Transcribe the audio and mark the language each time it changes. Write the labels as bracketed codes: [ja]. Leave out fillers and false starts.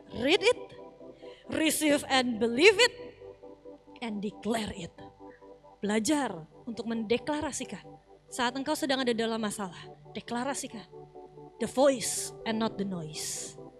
[en] Read it, receive and believe it, and declare it. [id] Belajar untuk mendeklarasikan. Saat engkau sedang ada dalam masalah, deklarasikan. [en] The voice and not the noise.